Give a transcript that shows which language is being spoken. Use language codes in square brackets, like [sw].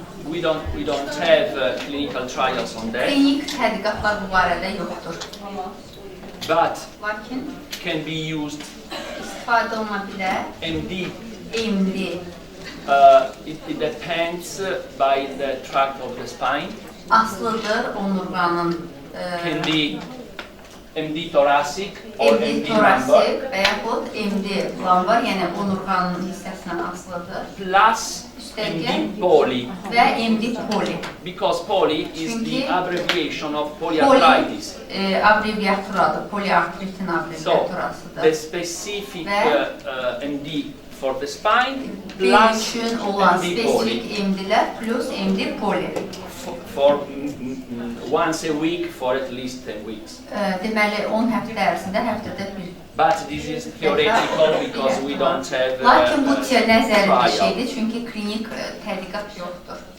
[en] We don't have clinical trials on that, [az] Klinik tədqiqatlar bu barədə yoxdur. [en] but [az] Lakin [en] can be used [az] istifadə oluna bilər. [en] MD. [az] MD [en] It depends by the tract of the spine. [az] aslıdır onurğanın [en] Can be MD thoracic or [az] MD [en] MD lumbar. [az] torasik və yaxud MD lumbar, yəni onurğanın hissəsindən asılıdır. [en] Plus MD poly, [az] Və MD poli. [en] because poly is the [az] Çünki [en] abbreviation of [az] Poli [en] polyarthritis. [az] abreviaturadır, poliartritin [en] So [az] abreviaturasıdır. [en] the specific [az] Ve- [en] MD for the spine [az] Bel [en] plus [az] üçün olan [en] MD poly. [az] spesifik MD-lər plus MD poly. [en] For once a week for at least 10 weeks. [az] Deməli 10 həftə ərzində həftədə bir. [en] But this is theoretical because we don't have [az] Lakin bu nəzəri bir [en] trial. [az] şeydir, çünki klinik tədqiqat yoxdur.